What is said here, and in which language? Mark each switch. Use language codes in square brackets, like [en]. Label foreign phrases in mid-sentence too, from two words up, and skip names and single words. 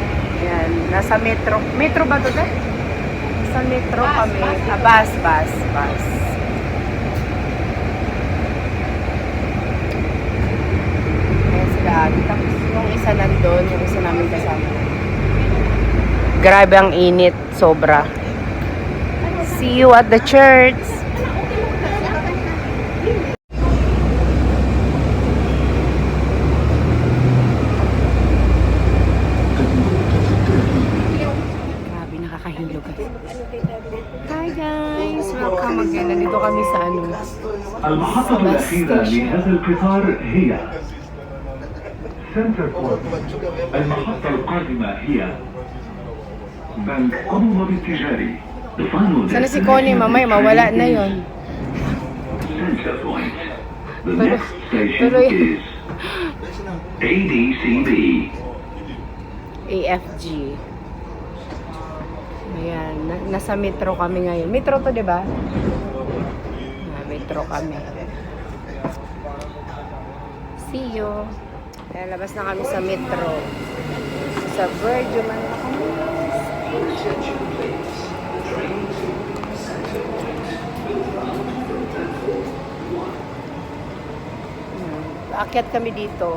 [tl] Yan. Nasa metro. Metro ba ito, dahil? Sa metro Bus, kami. bus. Bus. Ayan sila ate. Tapos yung isa nandun, yung isa namin kasama. Grabe ang init. Sobra. [en] See you at the church. [tl] Grabe, nakakahilo [en] guys. Hi guys! Welcome again. [tl] Nandito kami sa ano? [ar] المحطة الأخيرة لهذا القطار هي سنتر بورت. المحطة القادمة هي بنك قمر التجاري. [tl] Sana si Connie, mamay, mawala na yon. [en] Center Point. The [tl] Pero- [en] next station [tl] pero- [en] is ADCB. AFG. [tl] Ayan, nasa metro kami ngayon. Metro to, di ba? Metro kami. [en] See you. [tl] Ayan, labas na kami sa metro. Sa Virgin man na kami. Aakyat kami dito.